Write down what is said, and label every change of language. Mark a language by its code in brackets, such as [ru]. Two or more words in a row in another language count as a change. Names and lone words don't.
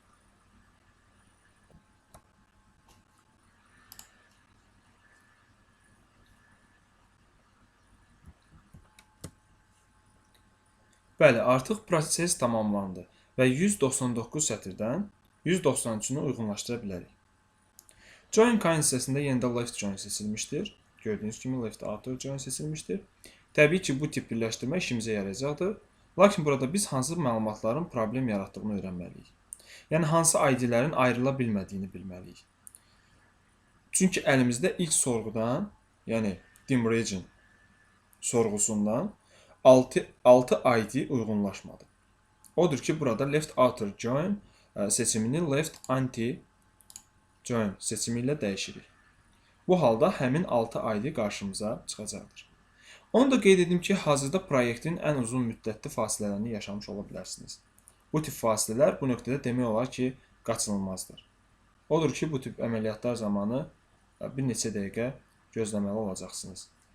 [az] Bəli, artıq proses tamamlandı və 199 sətirdən 193-ünü uyğunlaşdıra bilərik. [en] Join kind [az] hissəsində yenidə [en] left join [az] seçilmişdir. Gördüyünüz kimi [en] left outer join [az] seçilmişdir. Təbii ki, bu tip birləşdirmə işimizə yarayacaqdır. Lakin burada biz hansı məlumatların problem yaratdığını öyrənməliyik. Yəni, hansı ID-lərin ayrıla bilmədiyini bilməliyik. Çünki əlimizdə ilk sorğudan, yəni dim region sorğusundan 6 ID uyğunlaşmadı. Odur ki, burada [en] left outer join [az] seçimini [en] left anti join [az] seçimi ilə dəyişirik. Bu halda həmin 6 ID qarşımıza çıxacaqdır. Onu da qeyd edim ki, hazırda proyektin ən uzun müddətli fasilələrini yaşamış ola bilərsiniz. Bu tip fasilələr bu nöqtədə demək olar ki, qaçınılmazdır. Odur ki, bu tip əməliyyatlar zamanı bir neçə dəqiqə gözləməli olacaqsınız.